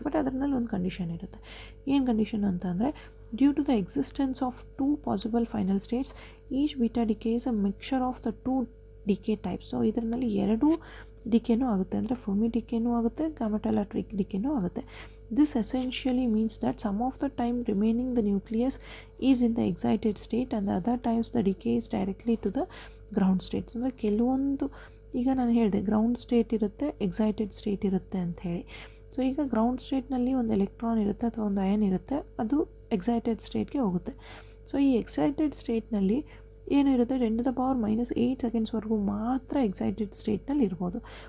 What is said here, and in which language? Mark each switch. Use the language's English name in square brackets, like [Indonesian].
[Kannada] But ಅದರಲ್ಲಿ ಒಂದು condition ಇರುತ್ತೆ. ಏನು ಕಂಡೀಷನ್ ಅಂತಂದರೆ [English] Due to the existence of 2 possible final states each beta decay is a mixture of the 2 decay types. [Kannada] So ಇದರಲ್ಲಿ ಎರಡೂ ಡಿಕೆನೂ ಆಗುತ್ತೆ, ಅಂದರೆ ಫರ್ಮಿ ಡಿಕೆನೂ ಆಗುತ್ತೆ, ಗ್ಯಾಮೆಟೆಲ್ಲರ್ ಡಿಕೆನೂ ಆಗುತ್ತೆ. [English] This essentially means that some of the time remaining the nucleus is in the excited state and the other times the decay is directly to the ground state. [Kannada] ಅಂದರೆ ಕೆಲವೊಂದು ಈಗ ನಾನು ಹೇಳಿದೆ ಗ್ರೌಂಡ್ ಸ್ಟೇಟ್ ಇರುತ್ತೆ, excited state ಇರುತ್ತೆ ಅಂತ ಹೇಳಿ. So ಈಗ ಗ್ರೌಂಡ್ ಸ್ಟೇಟ್ನಲ್ಲಿ ಒಂದು ಎಲೆಕ್ಟ್ರಾನ್ ಇರುತ್ತೆ ಅಥವಾ ಒಂದು ಅಯನ್ ಇರುತ್ತೆ, ಅದು ಎಕ್ಸೈಟೆಡ್ ಸ್ಟೇಟ್ಗೆ ಹೋಗುತ್ತೆ. ಸೊ ಈ ಎಕ್ಸೈಟೆಡ್ ಸ್ಟೇಟ್ನಲ್ಲಿ ಏನಿರುತ್ತೆ 10⁻⁻8 ಸೆಕೆಂಡ್ಸ್ವರೆಗೂ ಮಾತ್ರ ಎಕ್ಸೈಟೆಡ್ ಸ್ಟೇಟ್ನಲ್ಲಿ ಇರ್ಬೋದು.